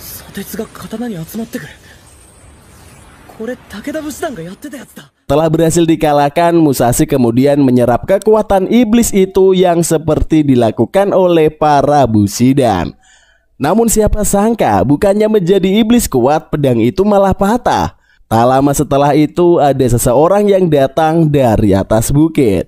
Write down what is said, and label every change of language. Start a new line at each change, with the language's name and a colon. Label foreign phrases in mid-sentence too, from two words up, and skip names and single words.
Japanese: 鉄が刀に集まってくる。これ武田武士団がやってたやつだ。
Indonesian: Setelah berhasil dikalahkan, Musashi kemudian menyerap kekuatan iblis itu yang seperti dilakukan oleh para Bushidan. Namun siapa sangka bukannya menjadi iblis kuat, pedang itu malah patah. Tak lama setelah itu ada seseorang yang datang dari atas bukit.